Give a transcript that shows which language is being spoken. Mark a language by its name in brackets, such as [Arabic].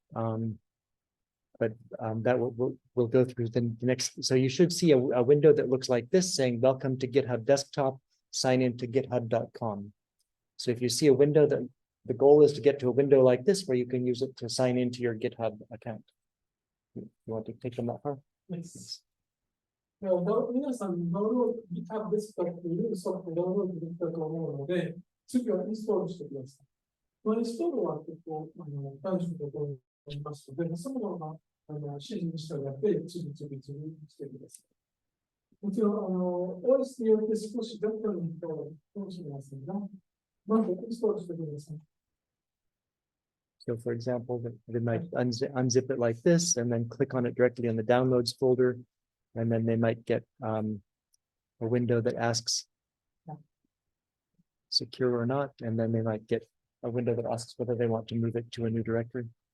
[English] But that we'll go through the next. So you should see a window that looks like this saying, welcome to GitHub Desktop, sign in to github.com. So if you see a window, that the goal is to get to a window like this where you can use it to sign into your GitHub account. You want to take them that far? Yes. [Japanese] 皆さん、ダウンロード、GitHub ですというソフトダウンロードできたと思うので、次はインストールしてください。このインストールは結構、大事なことになりますので、そのまま指示に従って次々してください。もちろん、OS によって少し若干に変わるかもしれませんが、まずインストールしてください。 [English] So for example, they might unzip it like this and then click on it directly in the downloads folder. And then they might get a window that asks secure or not. And then they might get a window that asks whether they want to move it to a new directory.